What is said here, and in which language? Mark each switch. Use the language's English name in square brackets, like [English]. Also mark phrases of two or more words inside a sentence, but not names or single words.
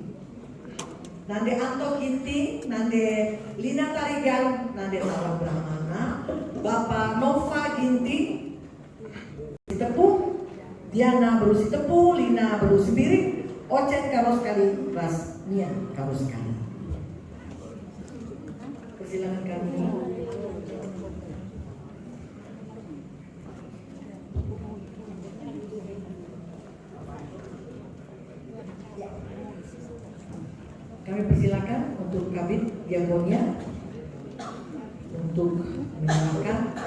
[Indonesian] Nande Anto Ginting, nande Lina Tarigan, nande Sarah Brahmana, Bapak Nova Ginting, Tepu, Diana berusi tepu, Lina berusi piring, Ocet karo sekali, Ras Nian karo sekali. Persilakan kami. Kami persilakan untuk kabin diakonia untuk menyalakan.